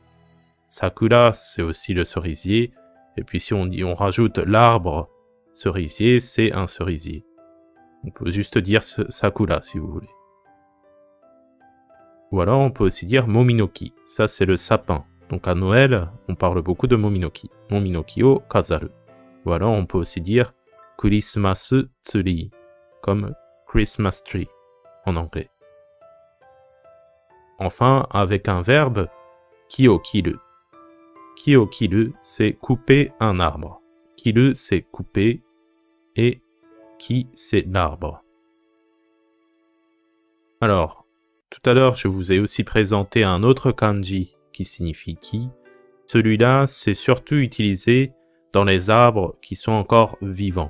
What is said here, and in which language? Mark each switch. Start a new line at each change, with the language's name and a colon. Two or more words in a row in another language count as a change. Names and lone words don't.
French: Sakura, c'est aussi le cerisier. Et puis si on rajoute l'arbre cerisier, c'est un cerisier. On peut juste dire sakura si vous voulez. Ou alors on peut aussi dire mominoki. Ça c'est le sapin. Donc à Noël, on parle beaucoup de mominoki.
Japanese: Mominoki o kazaru.
French: Ou alors on peut aussi dire
English: Christmas tree,
French: comme
English: Christmas tree
French: en anglais. Enfin, avec un verbe,
Japanese: ki-o-kiru. Ki-o-kiru,
French: c'est couper un arbre. Kiru, c'est couper, et ki, c'est l'arbre. Alors, tout à l'heure, je vous ai aussi présenté un autre kanji qui signifie ki. Celui-là, c'est surtout utilisé dans les arbres qui sont encore vivants.